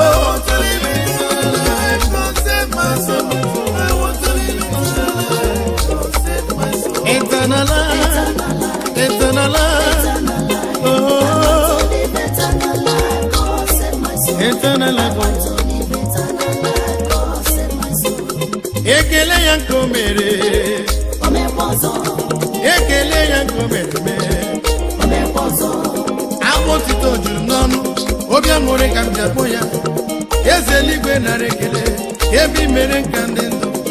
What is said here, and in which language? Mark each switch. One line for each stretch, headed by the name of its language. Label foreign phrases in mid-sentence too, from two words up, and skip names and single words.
English: I want to live eternal life. God save my soul. I want to live eternal life. God save my soul. Eternal life. Eternal life. Oh, oh, oh. Eternal life.
Igbo: Ekele ya nke o mere. O mekwa ọzọ. Ekele ya nke o mere mee. O mekwa ọzọ. Abụ otito juru n'ọnụ, obi aṅụrị ka m ji akpọ ya. Eze eluigwe nara ekele, ebe i mere nka ndị ndụ.